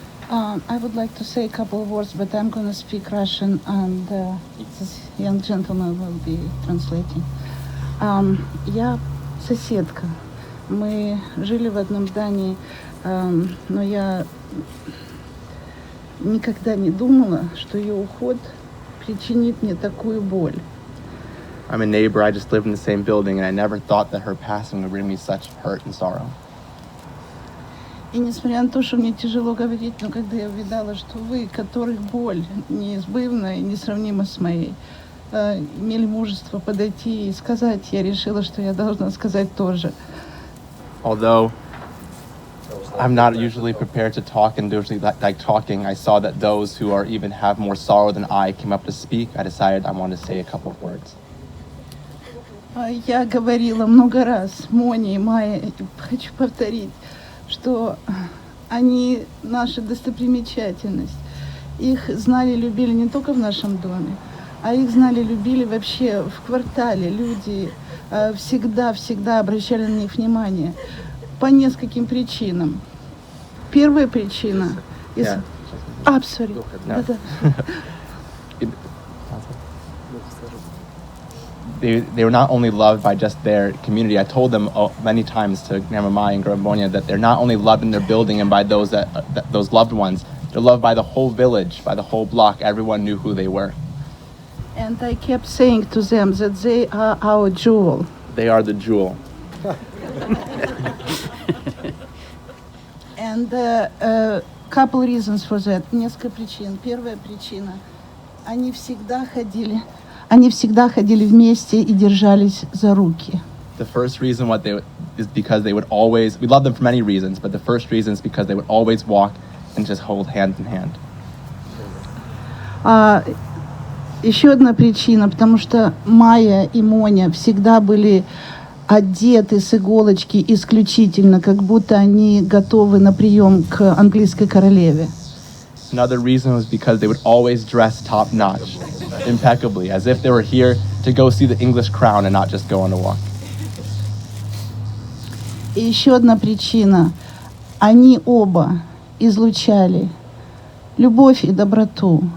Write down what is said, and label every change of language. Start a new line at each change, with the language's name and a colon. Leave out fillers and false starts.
English: I would like to say a couple of words, but I'm going to speak Russian, and this young gentleman will be translating.
Russian: Я соседка. Мы жили в одном здании, но я никогда не думала, что ее уход причинит мне такую боль.
English: I'm a neighbor. I just lived in the same building, and I never thought that her passing would bring me such hurt and sorrow.
Russian: И несмотря на то, что мне тяжело говорить, но когда я увидала, что вы, которых боль неизбывна и несравнима с моей, имели мужество подойти и сказать, я решила, что я должна сказать тоже.
English: Although I'm not usually prepared to talk and usually like talking, I saw that those who are even have more sorrow than I came up to speak. I decided I wanted to say a couple of words.
Russian: Я говорила много раз Моне и Майе, хочу повторить, что они наша достопримечательность. Их знали, любили не только в нашем доме, а их знали, любили вообще в квартале. Люди всегда обращали на них внимание по нескольким причинам. Первая причина...
English: Sorry. No.
Russian: Да-да.
English: They were not only loved by just their community. I told them many times to Grandma Maya and Grandma Bonia that they're not only loved in their building and by those those loved ones, they're loved by the whole village, by the whole block. Everyone knew who they were. And I kept saying to them that they are our jewel. They are the jewel. And couple reasons for that.
Russian: Несколько причин. Первая причина. Они всегда ходили вместе и держались за руки.
English: The first reason is because they would always, we love them for many reasons, but the first reason is because they would always walk and just hold hand in hand.
Russian: Еще одна причина, потому что Майя и Моня всегда были одеты с иголочки исключительно, как будто они готовы на прием к английской королеве.
English: Another reason was because they would always dress top-notch, impeccably, as if they were here to go see the English crown and not just go on a walk.
Russian: И еще одна причина. Они оба излучали любовь и доброту.